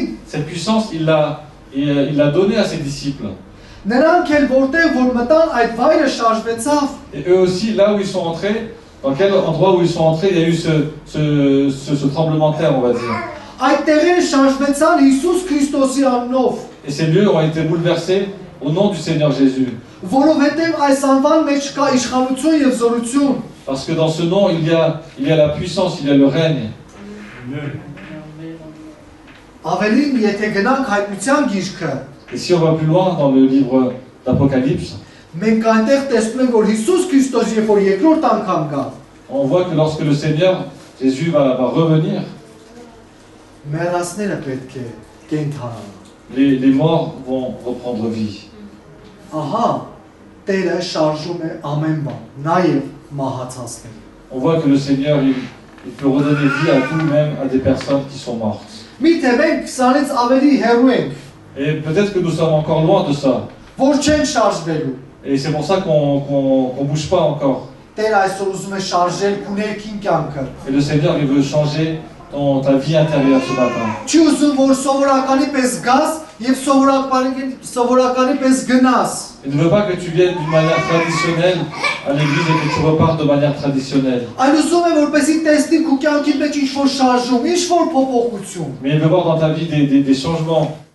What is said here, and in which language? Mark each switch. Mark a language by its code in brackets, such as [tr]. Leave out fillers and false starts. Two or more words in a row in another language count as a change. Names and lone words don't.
[fr] cette puissance, il l'a donnée à ses disciples. [hy] նրանք էլ որտեղ որ մտան այդ վայրը շարժվեցավ, [fr] Et eux aussi, là où ils sont entrés, dans quel endroit où ils sont entrés, il y a eu ce tremblement de terre, on va dire. [hy] այդ տեղերը շարժվեցան Հիսուս Քրիստոսի անունով, [fr] Et ces lieux ont été bouleversés au nom du Seigneur Jésus. [hy] որովհետև այս անվան մեջ կա իշխանություն եւ զորություն։ [fr] Parce que dans ce nom, il y a la puissance, il y a le règne. [hy] Ավելին, եթե գնանք հայտնության գիրքը, [fr] Et si on va plus loin dans le livre d'Apocalypse, [hy] մենք այնտեղ տեսնում ենք, որ Հիսուս Քրիստոս երբ որ երկրորդ անգամ գա, [fr] on voit que lorsque le Seigneur Jésus va revenir, [hy] մեռածները պետք է կենթանան։ [fr] les morts vont reprendre vie. [hy] Ահա, Տերը շարժում է ամեն բան, նաև մահացածները։ [fr] On voit que le Seigneur, il peut redonner vie à tout, même à des personnes qui sont mortes. [hy] Միթե մենք 20-ից ավելի հեռու ենք, [fr] Et peut-être que nous sommes encore loin de ça. [hy] որ չեն շարժվելու։ [fr] Et c'est pour ça qu'on ne bouge pas encore. [hy] Տերը այսօր ուզում է շարժել քո ներքին կյանքը։ [fr] Et le Seigneur, il veut changer ta vie intérieure ce matin. [hy] Չի ուզում որ սովորականի պես գաս եւ սովորականի պես գնաս։ [fr] Il ne veut pas que tu viennes d'une manière traditionnelle à l'église et que tu repartes de manière traditionnelle. [hy] Այն ուզում է որպեսի տեսնի քո կյանքի մեջ ինչ-որ շարժում, ինչ-որ փոփոխություն։ [fr] Mais il veut voir dans ta vie des changements.